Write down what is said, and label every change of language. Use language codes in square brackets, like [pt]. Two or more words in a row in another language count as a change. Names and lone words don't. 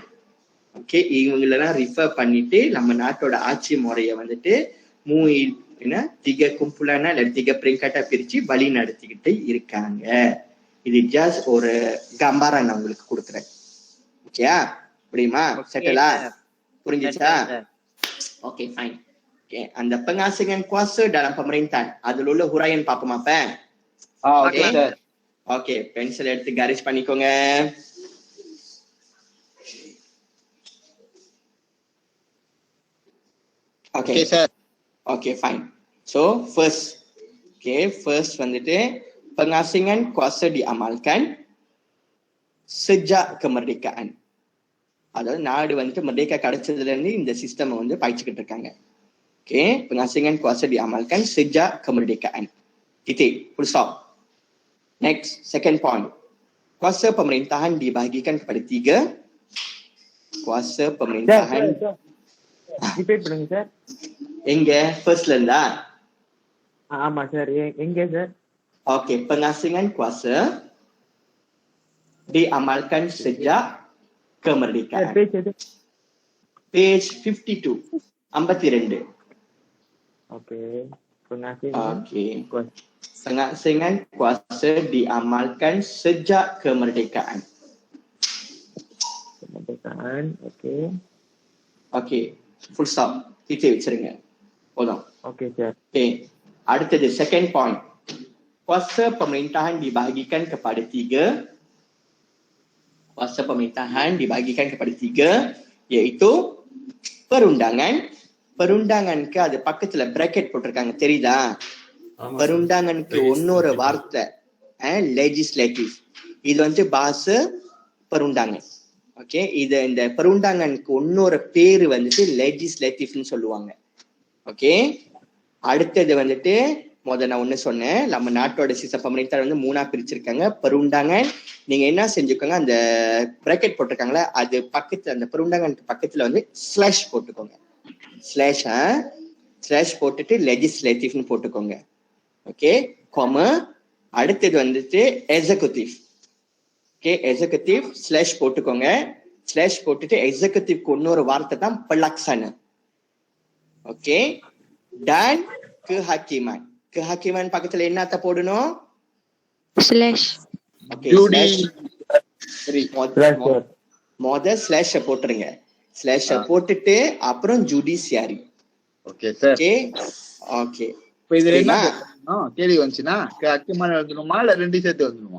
[ta] ஓகே, இவங்களெல்லாம் ரிஃபர் பண்ணிட்டு நம்ம நாட்டோட ஆட்சி முறைய வந்துட்டு 3 கும்பலான 3 பெருங்கட்டா பிரிச்சு வழி நடத்திக்கிட்டு இருக்காங்க. இது ஜஸ்ட் ஒரு கம்பாரா நான் உங்களுக்கு கொடுக்குறேன். ஓகேயா? புரியுமா? செட்டலா? புரிஞ்சுச்சா? [en] okay fine. [ta] ஓகே, அந்த [ms] pengasingan kuasa dalam pemerintahan [ta] அதுல உள்ள huraian பாப்போமா அப்ப? ஓகே சார். ஓகே, பென்சில் எடுத்து காரேஜ் பண்ணிக்கோங்க. ஓகே சார். [en] okay fine. so first [ta] வந்துட்டு [ms] pengasingan kuasa diamalkan sejak kemerdekaan. [ta] அதாவது நாடு வந்துட்டு மர்டேக்கா கிடைச்சதுல இருந்து இந்த சிஸ்டம் வந்து பாய்ச்சிக்கிட்டு இருக்காங்க. ஓகே, [ms] pengasingan kuasa diamalkan sejak kemerdekaan. [en] Titik, full stop. Next, second point. [ms] Kuasa pemerintahan dibahagikan kepada 3. Kuasa pemerintahan. [ta] ரிப்பீட் பண்ணுங்க சார். எங்க ஃபர்ஸ்ட்ல இருந்தா? ஆமா சார். எங்க சார்? ஓகே, [ms] pengasingan kuasa diamalkan sejak kemerdekaan. [en] Page 52. 52. [ms] Oke, pengasingan kuasa diamalkan sejak kemerdekaan. [en] Oke, full stop. [ta] Titik வச்சிருங்க போதும். ஓகே சார். ஓகே, அடுத்தது [en] second point. [ms] Kuasa pemerintahan dibahagikan kepada 3. Kuasa pemerintahan dibahagikan kepada 3 iaitu perundangan. [ta] Perundanganக்கு அது பக்கத்துல பிராக்கெட் போட்டிருக்காங்க, தெரியுதா? perundanganக்கு இன்னொரு வார்த்தை legislative. இது வந்து [ms] bahasa perundangan. [ta] ஓகே, இது இந்த பெருண்டாங்கனுக்கு இன்னொரு பேரு வந்துட்டு லெஜிஸ்லேட்டிவ்னு சொல்லுவாங்க. ஓகே, அடுத்தது வந்துட்டு நான் ஒண்ணு சொன்னேன், நம்ம நாட்டோட சிசப்பமணித்தார் வந்து 3ஆ பிரிச்சிருக்காங்க. பெருண்டாங்கன் நீங்க என்ன செஞ்சுக்கோங்க, அந்த பிராக்கெட் போட்டிருக்காங்களா அது பக்கத்துல, அந்த பெருண்டாங்கனுக்கு பக்கத்துல வந்து ஸ்லாஷ் போட்டுக்கோங்க. ஸ்லாஷ் போட்டுட்டு லெஜிஸ்லேட்டிவ்னு போட்டுக்கோங்க. ஓகே, அடுத்தது வந்துட்டு எக்ஸிகியூட்டிவ். ஓகே, எக்ஸிகியூட்டிவ் ஸ்லாஷ் போட்டுக்கோங்க. ஸ்லாஷ் போட்டுட்டு எக்ஸிகியூட்டிவ்க்கு இன்னொரு வார்த்தை தான் பலாக்சானா. ஓகே, [ms] dan kehakiman. [ta] Kehakiman பக்கத்துல என்னத்த போடணும்? ஸ்லாஷ். ஓகே, ஸ்லாஷ் போட்டுருங்க. ஸ்லாஷ் போட்டுட்டு அப்புறம் ஜுடிஷியரி. ஓகே சார். ஓகே ஓகே, இப்போ இதுல என்ன கேள்வி வந்துச்சுன்னா kehakiman எழுதணுமா இல்ல ரெண்டு சேர்த்து எழுதணுமா?